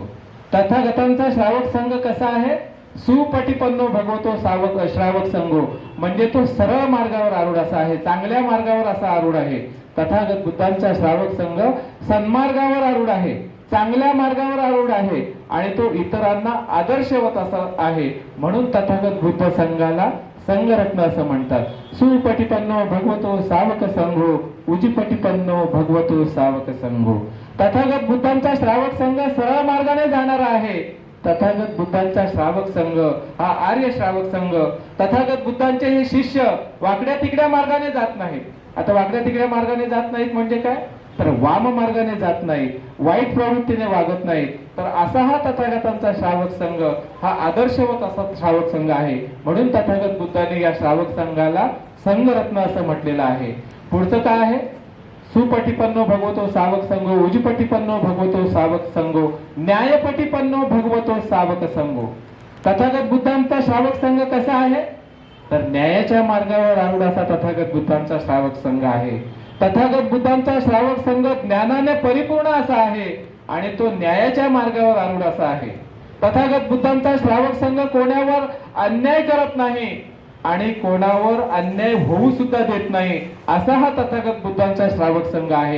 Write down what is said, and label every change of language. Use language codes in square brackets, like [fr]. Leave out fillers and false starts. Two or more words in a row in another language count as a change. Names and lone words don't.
[mr] तथागतांचा श्रावक संघ कसा आहे? [pi] सुपटिपन्नो भगवतो सावक श्रावक संघो, [mr] म्हणजे तो सरळ मार्गावर आरूढ असा आहे, चांगल्या मार्गावर असा आरूढ आहे. तथागत बुद्धांचा श्रावक संघ सन्मार्गावर आरूढ आहे, चांगल्या मार्गावर आरूढ आहे आणि तो इतरांना आदर्शवत असा आहे. म्हणून तथागत बुद्ध संघाला संघरत्न असं म्हणतात. [pi] सुपटिपन्नो भगवतो सावक संघो उजिपटिपन्नो भगवतो सावक संघो. [mr] तथागत बुद्धांचा श्रावक संघ सरळ मार्गाने जाणारा आहे. तथागत बुद्धांचा श्रावक संघ हा आर्य श्रावक संघ. तथागत बुद्धांचे हे शिष्य वाकड्या तिकड्या मार्गाने जात नाहीत. आता वाकड्या तिकड्या मार्गाने जात नाहीत म्हणजे काय? तर वाम मार्गाने जात नाहीत, वाईट प्रवृत्तीने वागत नाहीत. तर असा हा तथागतांचा श्रावक संघ हा आदर्शवत असा श्रावक संघ आहे. म्हणून तथागत बुद्धांनी या श्रावक संघाला संघरत्न असं म्हटलेलं आहे. पुढचं काय आहे? [pi] सुपटिपन्नो भगवतो सावक संघो उजिपटिपन्नो भगवतो सावक संघो न्यायपटिपन्नो भगवतो सावक संघो. [mr] तथागत बुद्धांचा श्रावक संघ कसा आहे? तर न्यायाच्या मार्गावर आरूढ असा तथागत बुद्धांचा श्रावक संघ आहे. तथागत बुद्धांचा श्रावक संघ ज्ञानाने परिपूर्ण असा आहे आणि तो न्यायाच्या मार्गावर आरूढ असा आहे. तथागत बुद्धांचा श्रावक संघ कोणावर अन्याय करत नाही आणि कोणावर अन्याय होऊ सुद्धा देत नाही, असा हा तथागत बुद्धांचा श्रावक संघ आहे.